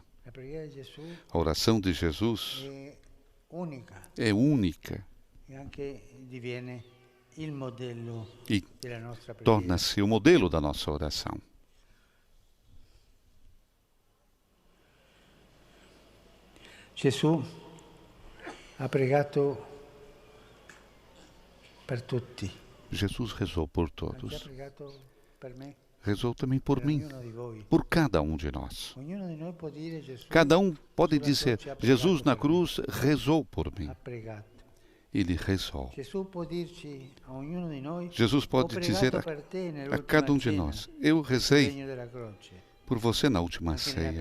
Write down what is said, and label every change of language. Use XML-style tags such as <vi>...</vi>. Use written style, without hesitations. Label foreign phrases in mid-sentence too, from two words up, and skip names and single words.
<pt>A oração de Jesus é única. E torna-se o modelo da nossa oração.</pt> <it>Jesus ha pregato per tutti.</it> <pt>Jesus rezou por todos. Rezou também por mim, por cada um de nós. Cada um pode dizer, Jesus na cruz rezou por mim. Ele rezou. Jesus pode dizer a cada um de nós, eu rezei por você na última ceia.</pt>